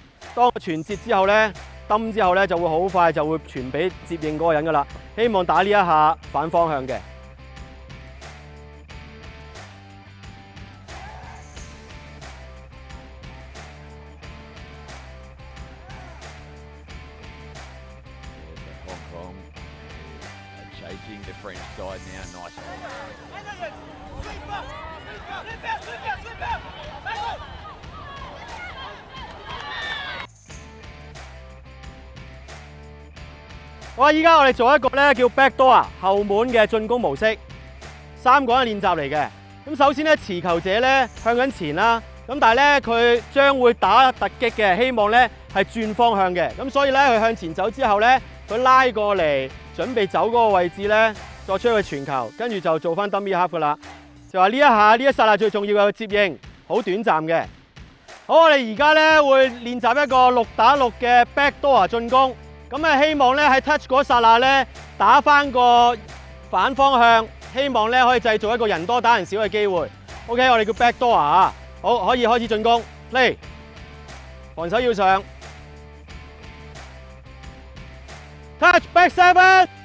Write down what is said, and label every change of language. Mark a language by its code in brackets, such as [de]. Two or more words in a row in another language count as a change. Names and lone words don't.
[yue] 當我傳接之後咧，抌之後咧就會好快就會傳俾接應嗰個人噶啦。希望打呢一下反方向嘅。 [en] Hong Kong chasing the French side now, nice. [yue] 好啊！依家我哋做一個咧叫 backdoor 啊後門嘅進攻模式，3個人練習嚟嘅。咁首先咧，持球者咧向緊前啦，咁但係咧佢將會打突擊嘅，希望咧係轉方向嘅。咁所以咧佢向前走之後咧，佢拉過嚟準備走嗰個位置咧，再出去傳球，跟住就做翻 [en] dummy half [yue] 噶啦。就話呢一剎那最重要嘅接應，好短暫嘅。好，我哋而家咧會練習一個6打6嘅 backdoor 進攻。咁啊，希望咧喺 touch 嗰剎那咧打翻個反方向，希望咧可以製造一個人多打人少嘅機會。OK， 我哋叫 backdoor 啊，好，可以開始進攻。嚟，防守要上 ， [en] touch back [yue] 7